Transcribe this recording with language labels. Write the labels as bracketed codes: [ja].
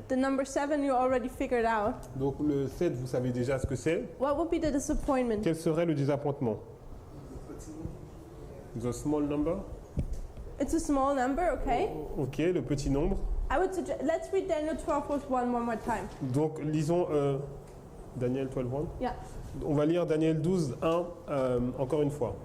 [en] The number 7 you already figured out. [fr] Donc le 7, vous savez déjà ce que c'est. [en] What would be the disappointment? [fr] Quel serait le désappointement? [en] The small number. It's a small number, okay? [fr] Ok, le petit nombre. [en] I would suggest, let's read Daniel 12:1 one more time. [fr] Donc lisons Daniel 12:1. [en] Yeah. [fr] On va lire Daniel 12:1 encore une fois.